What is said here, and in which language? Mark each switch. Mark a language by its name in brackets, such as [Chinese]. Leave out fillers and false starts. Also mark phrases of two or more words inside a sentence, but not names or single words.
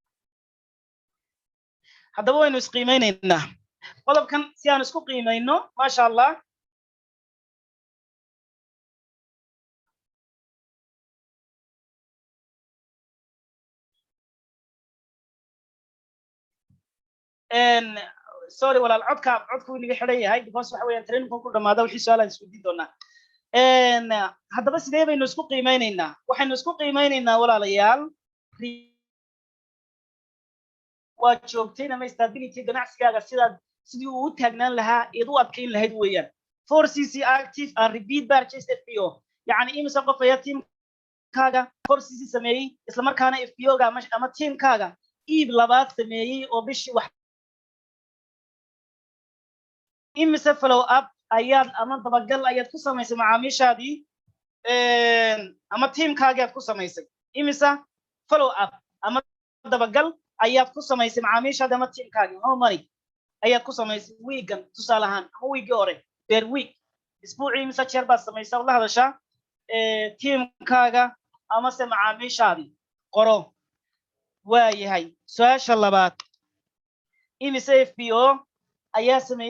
[Somali] haddaba waynu isqiimeynaynaa qodobkan si aan isku qiimayno [Arabic] ما شاء الله [Somali] sorry walaal codku inaga xidhan yahay because waxa weeyaan trainingku ku dhamaada wixii su'aal aan isweydiin doonaa haddaba sidee baynu isku qiimeynaynaa waxaynu isku qiimeynaynaa walaalayaal waa joogtayn ama stability ganacsigaaga sidii uu u taagnaan lahaa eed u adkayn lahayd weeyaan [English] 4cc active and repeat purchase FPO [Somali] yacni imise qof ayaa tiimkaaga 4cc sameeyey isla markaana FPO-ga ama tiimkaaga iib labaad sameeyey oo bishii wax imise [English] follow up [Somali] ayaad ama dabagal ayaad ku samaysay macaamiishaadii ama tiimkaaga aad ku samaysay imise follow up ama dabagal ayaad ku samaysay macaamiishaadii ama tiimkaaga [English] how many [Somali] ayaad ku samaysay weegan tusaale ahaan ama weekii hore [English] per week [Somali] isbuucii imise jeer baad samaysaa oo la hadashaa tiimkaaga ama se macaamiishaadii qoro waayahay su-aasha labaad imise FPO ayaa sameeyey